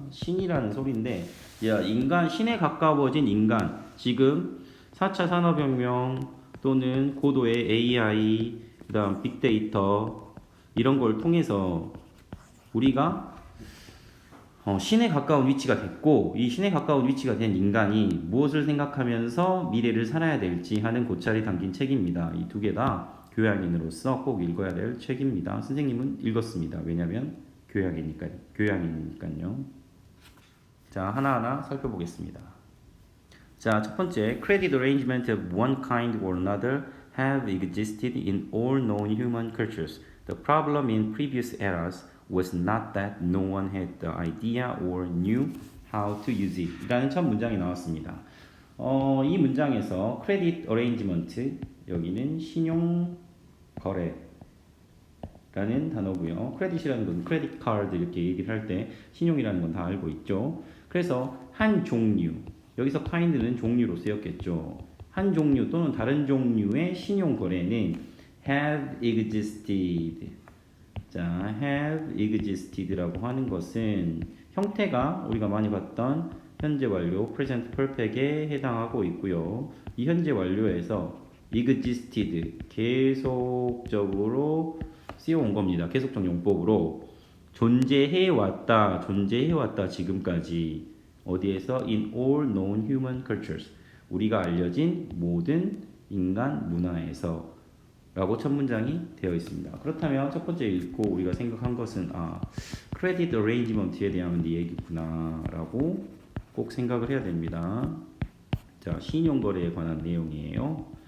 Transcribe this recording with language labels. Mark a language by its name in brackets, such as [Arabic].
[Korean] 신이라는 소리인데, 신에 가까워진 인간, 지금 4차 산업혁명 또는 고도의 AI, 그 다음 빅데이터, 이런 걸 통해서 우리가 신에 가까운 위치가 됐고, 이 신에 가까운 위치가 된 인간이 무엇을 생각하면서 미래를 살아야 될지 하는 고찰이 담긴 책입니다. 이 두 개 다 교양인으로서 꼭 읽어야 될 책입니다. 선생님은 읽었습니다. 왜냐하면 교양이니까요. 자, 하나하나 살펴보겠습니다. 자, 첫 번째, [English] credit arrangement of one kind or another have existed in all known human cultures. The problem in previous eras was not that no one had the idea or knew how to use it. [Korean] 이라는 첫 문장이 나왔습니다. 이 문장에서 credit arrangement, 여기는 신용거래라는 단어고요. credit이라는 건 credit card 이렇게 얘기를 할 때 신용이라는 건 다 알고 있죠. 그래서 한 종류, 여기서 kind는 종류로 쓰였겠죠. 한 종류 또는 다른 종류의 신용거래는 [English] have existed. [Korean] 자, [English] have existed [Korean] 라고 하는 것은 형태가 우리가 많이 봤던 현재 완료, present perfect에 해당하고 있고요. 이 현재 완료에서 existed, 계속적으로 쓰여온 겁니다. 계속적 용법으로 존재해왔다 지금까지. 어디에서? [English] In all known human cultures. [Korean] 우리가 알려진 모든 인간 문화에서 라고 첫 문장이 되어 있습니다. 그렇다면 첫 번째 읽고 우리가 생각한 것은 크레딧 어레인지먼트에 대한 얘기구나 라고 꼭 생각을 해야 됩니다. 자, 신용거래에 관한 내용이에요.